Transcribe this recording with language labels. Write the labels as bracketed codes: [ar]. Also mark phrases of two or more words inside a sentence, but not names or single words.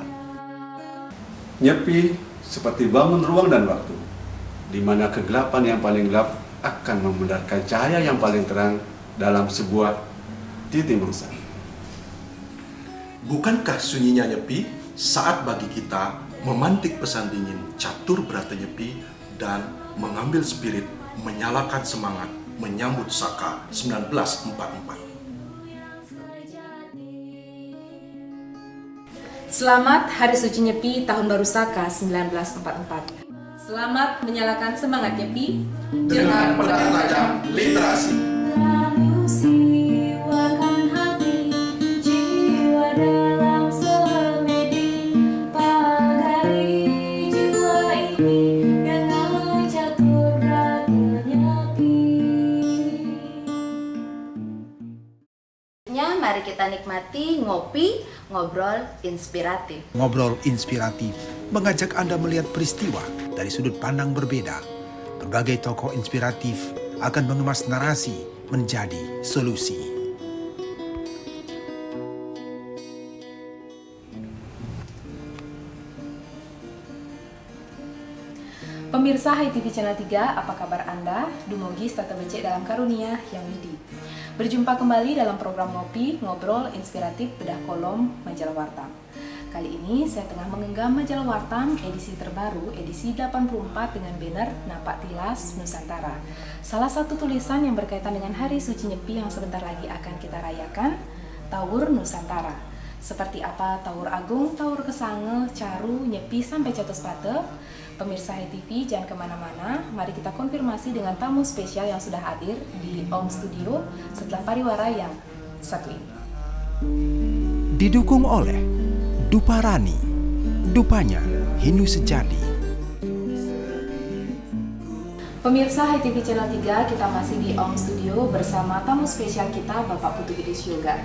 [id] Nyepi seperti bangun ruang dan waktu, di mana kegelapan yang paling gelap akan membenarkan cahaya yang paling terang dalam sebuah titik mangsa. Bukankah sunyinya nyepi saat bagi kita memantik pesan dingin catur berata nyepi dan mengambil spirit menyalakan semangat menyambut Saka 1944. Selamat Hari Suci Nyepi Tahun Baru Saka 1944. Selamat menyalakan semangat Nyepi Dengan pedang tajam literasi. Siwakan hati jiwa dalam semedi, pagari jiwa ini dengan catur berata nyepi. Mari kita nikmati ngopi, ngobrol inspiratif. Ngobrol inspiratif mengajak Anda melihat peristiwa dari sudut pandang berbeda. Berbagai tokoh inspiratif akan mengemas narasi menjadi solusi. Pemirsa HiTV Channel 3, apa kabar Anda? [ban] Dumugi tata becek [id] dalam karunia yang widi. Berjumpa kembali dalam program Ngopi, Ngobrol Inspiratif Bedah Kolom Majalah Warta. Kali ini saya tengah menggenggam majalah Wartan edisi terbaru, edisi 84 dengan banner Napak Tilas Nusantara. Salah satu tulisan yang berkaitan dengan Hari Suci Nyepi yang sebentar lagi akan kita rayakan, Tawur Nusantara. Seperti apa Tawur Agung, Tawur Kesange, Caru, Nyepi sampai Catuspate? Pemirsa HTV jangan kemana-mana, mari kita konfirmasi dengan tamu spesial yang sudah hadir di Om Studio setelah pariwara yang satu ini. Didukung oleh Duparani, dupanya Hindu sejati. Pemirsa HTV Channel 3, kita masih di Om Studio bersama tamu spesial kita, Bapak Putu Gede Yoga.